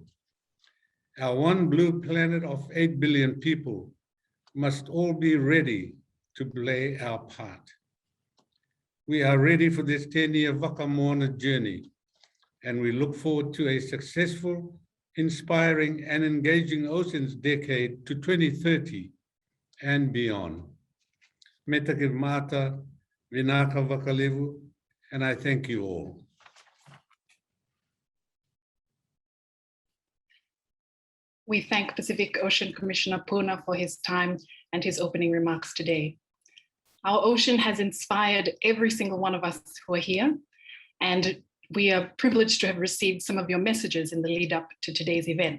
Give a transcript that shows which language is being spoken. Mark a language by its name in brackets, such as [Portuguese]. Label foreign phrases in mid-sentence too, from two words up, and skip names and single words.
[English] Our one blue planet of 8 billion people must all be ready to play our part. We are ready for this 10-year Vaka Moana journey, and we look forward to a successful, inspiring, and engaging oceans decade to 2030 and beyond. [Fijian] Meta ki mata, vinaka vakalevu, [English] and I thank you all. We thank Pacific Ocean Commissioner Puna for his time and his opening remarks today. Our ocean has inspired every single one of us who are here, and we are privileged to have received some of your messages in the lead up to today's event.